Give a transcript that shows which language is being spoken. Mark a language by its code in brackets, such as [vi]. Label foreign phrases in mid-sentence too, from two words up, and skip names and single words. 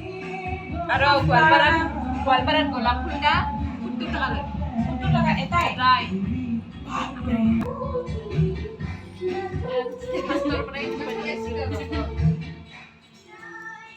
[as] আৰু গোৱালপাৰাত গোলাপ ফুলটা 70 টাকা লয় 70 টাকা এটাই এটাই ফাৰ্ষ্টৰ পৰাই